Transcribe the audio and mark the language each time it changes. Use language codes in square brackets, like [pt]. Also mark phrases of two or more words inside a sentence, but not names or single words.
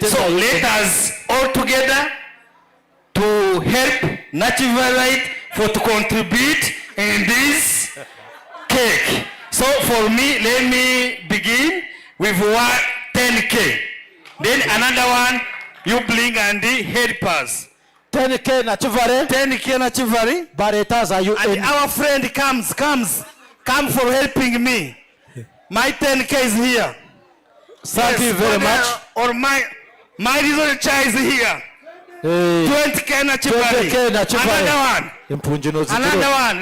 [en] So let us all together to help Nachiva Right for to contribute in this cake. So for me, let me begin with 10K. Then another one, you bring and help us. 10K Nachivari. 10K Nachivari. Baretas are you? And our friend come for helping me. My 10K is here. Thank you very much. Or my little child is here. 20K Nachivari. Another one.